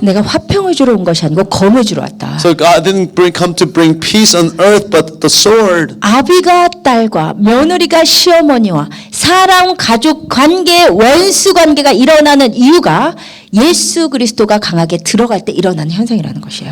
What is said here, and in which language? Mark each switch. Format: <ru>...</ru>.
<ko>내가 화평을 주러 온 것이 아니고 검을 주러 왔다.</ko> <en>So God didn't come to bring peace on earth, but the sword.</en> <ko>아비가 딸과 며느리가 시어머니와 사람 가족 관계 원수 관계가 일어나는 이유가 예수 그리스도가 강하게 들어갈 때 일어나는 현상이라는 것이에요.</ko>